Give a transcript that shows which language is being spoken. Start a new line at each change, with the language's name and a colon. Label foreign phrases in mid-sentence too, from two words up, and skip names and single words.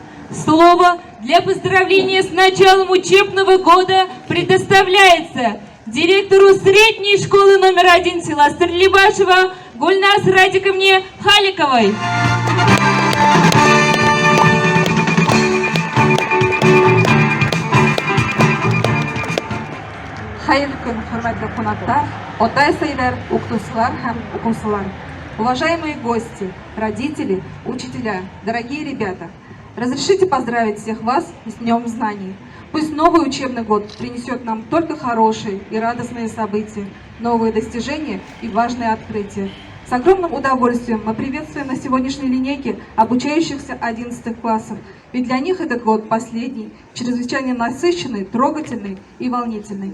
Russian: Слово для поздравления с началом учебного года предоставляется директору средней школы номер 1 села Стерлибашева Гульнас Радиковне Халиковой.
Tatar: Хайырлы көн, хөрмәтле кунаклар, ата-әсәйләр, укытучылар һәм укучылар.
Russian: Уважаемые гости, родители, учителя, дорогие ребята, разрешите поздравить всех вас с Днем Знаний. Пусть новый учебный год принесет нам только хорошие и радостные события, новые достижения и важные открытия. С огромным удовольствием мы приветствуем на сегодняшней линейке обучающихся 11 классов, ведь для них этот год последний, чрезвычайно насыщенный, трогательный и волнительный.